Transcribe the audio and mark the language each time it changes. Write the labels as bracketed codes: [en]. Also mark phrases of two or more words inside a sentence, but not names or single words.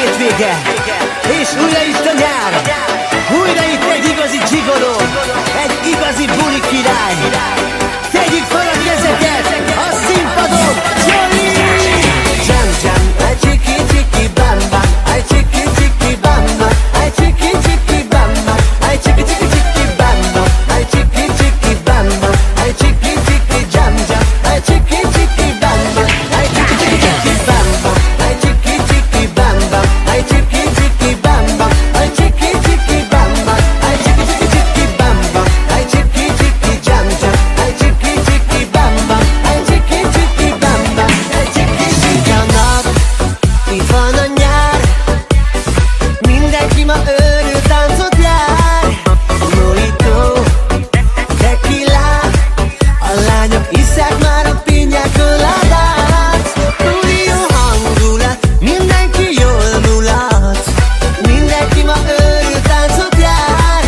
[hu] vége, és újra itt a nyár. Újra itt egy igazi gigoló, egy igazi buli király. Tegyük fel a kezeket a színpadon, Zoli! Jam jam, ay chiki chiki bam bam, ay chiki chiki bam bam, ay chiki chiki bam bam, ay chiki chiki chiki bam bam, ay chiki chiki bam bam, ay chiki chiki jam jam, ay chiki chiki bam bam, ay chiki chiki bam bam, ay chiki chiki bam bam, ay chiki chiki bam bam, ay chiki chiki bam bam, ay chiki chiki bam bam, ay chiki chiki jam jam, ay chiki chiki bam bam, ay chiki chiki bam bam, ay chiki chiki a nap. Itt van a nyár, mindenki ma őrül táncot jár. Mojito, tequila, a lányok isszák már a [es] piña coládát. [hu] Új jó hangulat, mindenki jól mulat, mindenki ma őrül táncot jár.